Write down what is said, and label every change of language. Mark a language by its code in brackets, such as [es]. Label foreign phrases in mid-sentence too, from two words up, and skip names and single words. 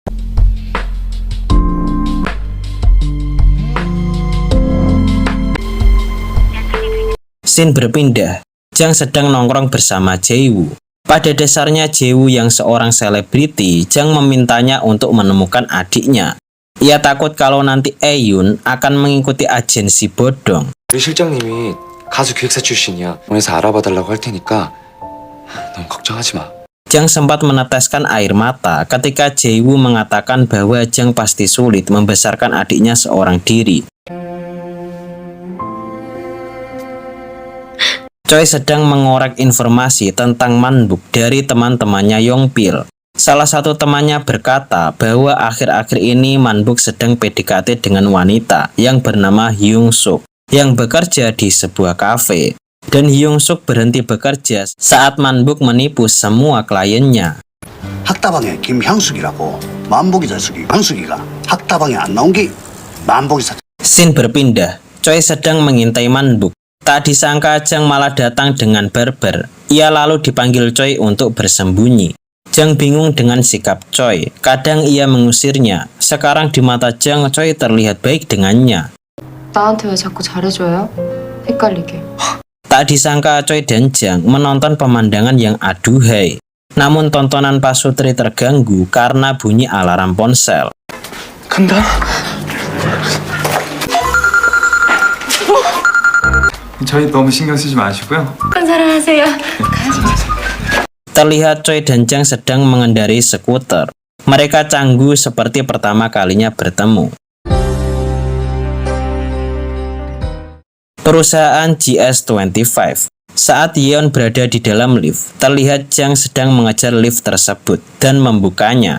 [id] Scene berpindah. Jang sedang nongkrong bersama Jae-woo. Pada dasarnya Jae-woo yang seorang selebriti, Jang memintanya untuk menemukan adiknya. Ia takut kalau nanti Aeun akan mengikuti agensi bodong. [ko] 우리 실장님이 가수 기획사 출신이야. 오늘서 알아봐달라고 할 테니까 넌 걱정하지 마. [id] Jang sempat meneteskan air mata ketika Jae-woo mengatakan bahwa Jang pasti sulit membesarkan adiknya seorang diri. Choi sedang mengorek informasi tentang Manbuk dari teman-temannya Yongpil. Salah satu temannya berkata bahwa akhir-akhir ini Manbuk sedang PDKT dengan wanita yang bernama Hyung Suk yang bekerja di sebuah kafe. Dan Hyung Suk berhenti bekerja saat Manbuk menipu semua kliennya. [ko] 학다방에 김향숙이라고 만복이 자식이 향숙이가 학다방에 안 나온 게 만복이 사. [id] Scene berpindah. Choi sedang mengintai Manbuk. Tak disangka Jang malah datang dengan barber. Ia lalu dipanggil Choi untuk bersembunyi. Jang bingung dengan sikap Choi. Kadang ia mengusirnya. Sekarang di mata Jang, Choi terlihat baik dengannya. [ko] 나한테 왜 자꾸 잘해줘요? 헷갈리게. [id] Tak disangka Choi dan Jang menonton pemandangan yang aduhai. Namun tontonan Pasutri terganggu karena bunyi alarm ponsel. [ko] 간다. 저희 너무 신경 쓰지 마시고요. 큰 사랑하세요. [id] Terlihat Choi dan Jang sedang mengendarai skuter. Mereka canggung seperti pertama kalinya bertemu. Perusahaan GS25. Saat Yeon berada di dalam lift, terlihat Jang sedang mengejar lift tersebut dan membukanya.